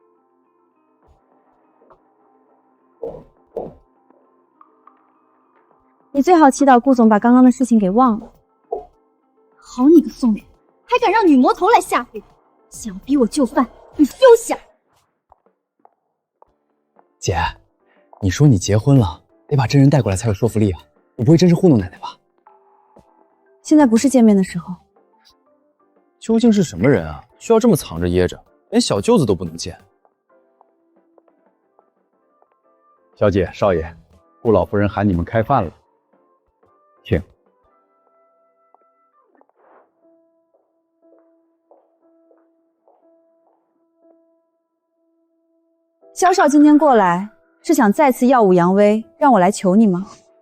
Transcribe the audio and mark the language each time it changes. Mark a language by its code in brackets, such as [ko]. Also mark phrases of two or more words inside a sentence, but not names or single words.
[zh] 你最好祈禱顧總把剛剛的事情給忘了。好你個宋遠，還敢讓女魔頭來嚇唬我，想逼我就範，你休想！姐，你說你結婚了，得把真人帶過來才有說服力啊！你不會真是糊弄奶奶吧？現在不是見面的時候。究竟是什麼人啊？需要這麼藏着掖着，連小舅子都不能見。小姐、少爺，顧老夫人喊你們開飯了，請。蕭少今天過來，是想再次耀武揚威，讓我來求你嗎？